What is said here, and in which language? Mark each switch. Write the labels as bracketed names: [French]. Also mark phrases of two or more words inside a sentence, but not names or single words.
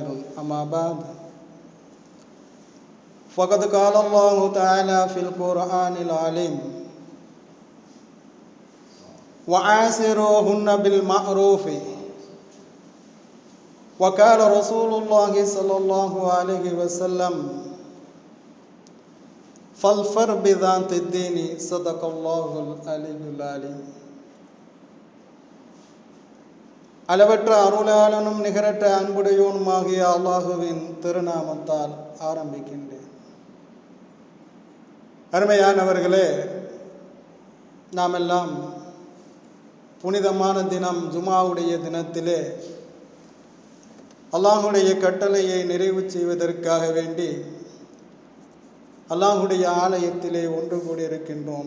[Arabic] أما بعد فقد قال الله تعالى في القرآن العليم وعاشروهن بالمعروف وقال رسول الله صلى الله عليه وسلم فاظفر بذات الدين. صدق الله العلي العليم. [Tamil] அளவற்ற அருளாளனும் நிகரற்ற அன்புடையோனுமாகிய அல்லாஹுவின் திருநாமத்தால் ஆரம்பிக்கின்றேன். அருமையானவர்களே, நாம் எல்லாம் புனிதமான தினம் ஜுமாவுடைய தினத்திலே அல்லாஹுடைய கட்டளையை நிறைவு செய்வதற்காக வேண்டி அல்லாஹுடைய ஆலயத்திலே ஒன்று கூடியிருக்கின்றோம்.